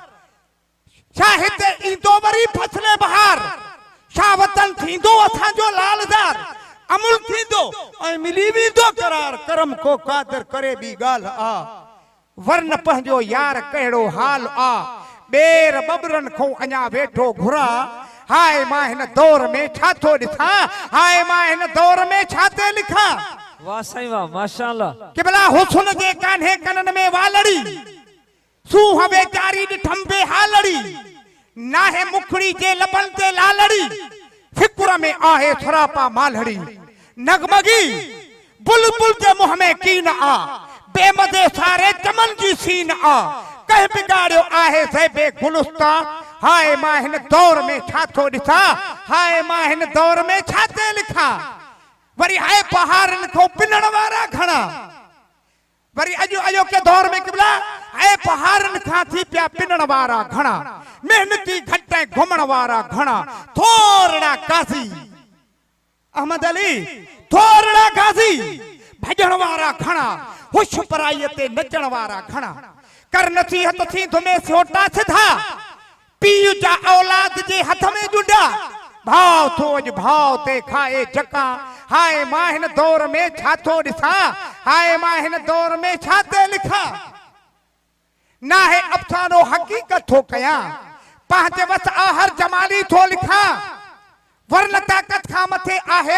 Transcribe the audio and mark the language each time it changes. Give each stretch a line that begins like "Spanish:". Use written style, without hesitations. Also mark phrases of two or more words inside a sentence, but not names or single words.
Sindhi: छा हिते ईंदो वरी फसले बहार छा वतन थींदो असांजो लालदार अमुल थींदो ऐं मिली वेंदो करार करम को कादर करे बि ॻाल्हि आ वरन पंहिंजो यार कहिड़ो हाल आ ॿेर बबरन खां अञा वेठो घुरा हाय मां हिन दौर में छा थो ॾिसां हाय मां हिन दौर में छा थो लिखां वाह साईं वाह माशाअल्लाह किबला हुस्न जे कान्हे कनन में वालड़ी सूह वेचारी ॾिठम बेहालड़ी नाहे मुखड़ी जे लबन ते लालड़ी फिक्र में आहे सरापा मालड़ी नगमगी बुलबुल जे मुंह में कीन आ बेमदे सारे चमन जी सीन आ कह बिगाड़ियो आहे ज़ैबे गुलुस्ता हाय मां हिन दौर में छा थो ॾिसां हाय मां हिन दौर में छा थो लिखां वरी हाय पहाड़न खां पिनण वारा घणा वरी अॼु के दौर में किबला हाय पहाड़न खां थी पिया पिनण वारा घणा मेहनती घट ऐं घुमण वारा घणा थोरड़ा काज़ी अहमद अली थोरड़ा गाज़ी भॼण वारा घणा हुश पराईअ ते नचण वारा घणा कर नसीहत थी धुमे सोटा सिधा पीउ जा औलाद जे हथ में जुड़ा भाव थो अॼु भाव ते खाए जका हाय मां हिन दौर में छा थो ॾिसां हाय मां हिन दौर में छा थो लिखां नाहे अफ़सानो हक़ीक़त थो कयां पंहिंजे वस आ हर जमाली थो लिखां वरन ताक़त खां मथे आहे